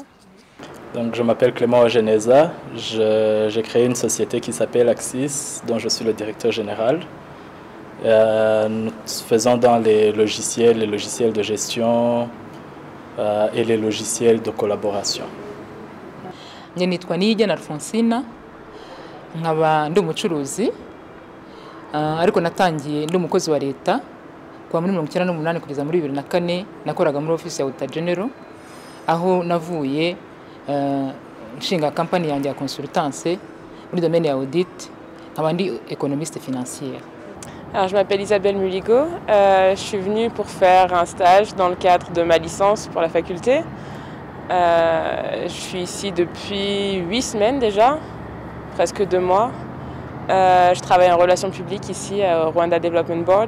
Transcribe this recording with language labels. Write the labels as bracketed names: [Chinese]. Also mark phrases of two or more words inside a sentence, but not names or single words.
[French] Donc, je m'appelle Clément Ogeneza, j'ai créé une société qui s'appelle Axis, dont je suis le directeur général. Nous faisons dans les logiciels de gestion et les logiciels de collaboration. [Kinyarwanda] Je nitwa Niyigena Alphonsina, nkaba ndi umucuruzi ariko natangiye ndi umukozi wa leta kuva muri 1998 kugeza muri 2004 nakoraga muri office ya Auditor General aho navuye nshinga company yanjye ya consultance muri domaine ya audit nkaba ndi [French] économiste financière. Alors, je m'appelle Isabelle Muligo, je suis venue pour faire un stage dans le cadre de ma licence pour la faculté. Je suis ici depuis 8 semaines déjà, presque 2 mois. Je travaille en relations publiques ici au Rwanda Development Board.